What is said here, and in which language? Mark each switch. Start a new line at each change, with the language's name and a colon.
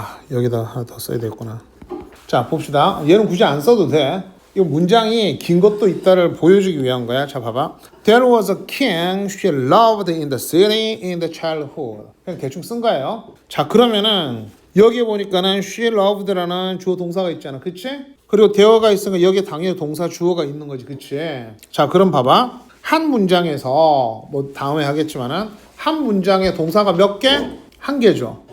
Korean: 여기다 하나 더 써야 되겠구나. 자, 봅시다. 얘는 굳이 안 써도 돼. 이 문장이 긴 것도 있다를 보여주기 위한 거야. 자, 봐봐.
English: There was a king she loved in the city in the childhood.
Korean: 그냥 대충 쓴 거예요. 자, 그러면은 여기에 보니까는 she loved라는 주어 동사가 있잖아. 그치? 그리고 there가 있으니까 여기에 당연히 동사 주어가 있는 거지. 그치? 자, 그럼 봐봐. 한 문장에서 뭐 다음에 하겠지만은 한 문장에 동사가 몇 개? 한 개죠.